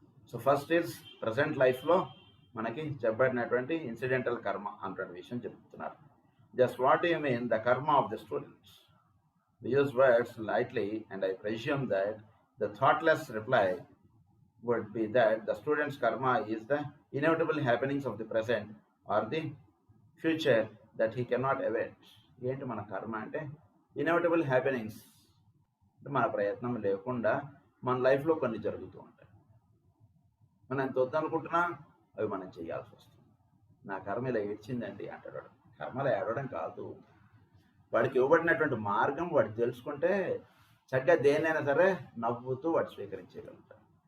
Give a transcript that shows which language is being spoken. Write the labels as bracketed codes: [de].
[te] So first is present లైఫ్లో మనకి చెప్పబడినటువంటి ఇన్సిడెంటల్ కర్మ అన్నటువంటి విషయం చెప్తున్నారు. [en] Just what you mean the karma of the students? We use words lightly, and I presume that the thoughtless reply would be that the student's karma is the inevitable happenings of the present or the future that he cannot evade. [te] ఏంటి మన కర్మ అంటే inevitable happenings, మన ప్రయత్నం లేకుండా మన లైఫ్లో కొన్ని జరుగుతూ ఉంటాయి. మనం ఎంత వద్దనుకుంటున్నా అవి మనం చేయాల్సి వస్తుంది. నా కర్మ ఇలా ఏడ్చిందండి అంటాడు. కర్మలో ఏడవడం కాదు, వాడికి ఇవ్వబడినటువంటి మార్గం వాడు తెలుసుకుంటే చక్కగా దేన్నైనా సరే నవ్వుతూ వాడు స్వీకరించగలుగుతాడు.